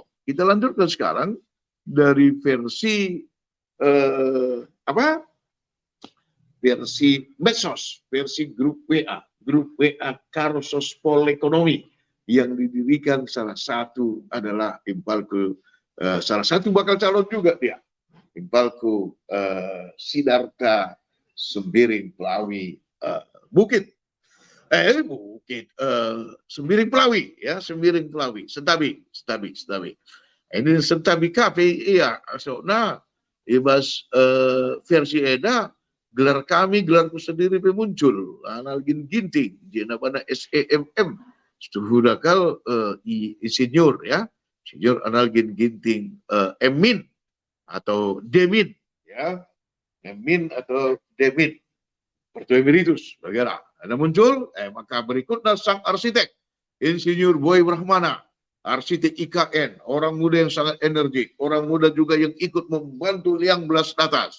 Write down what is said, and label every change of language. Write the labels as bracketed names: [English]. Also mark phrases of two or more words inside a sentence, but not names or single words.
[Indonesian] Kita lanjutkan sekarang dari versi versi medsos, versi grup WA Karo Sospol Ekonomi, yang didirikan salah satu adalah Impalku, salah satu bakal calon juga dia, Impalku Sidarta Sembiring Pelawi Bukit, Sembiring Pelawi, ya, Sembiring Pelawi, Sentabi. Ini Sentabi Kafe, iya, so, nah, ibas versi Eda, gelar kami, gelarku sendiri muncul. Analgin ginting, jena pada SEMM, sudah kal insinyur, ya, insinyur analgin ginting Emin atau Demin, ya, Emin atau Demin, Pertua Emeritus, bagaimana? Ada muncul, maka berikutnya sang arsitek, Insinyur Boy Brahmana, arsitek IKN, orang muda yang sangat energik, orang muda juga yang ikut membantu Liang Belas Atas.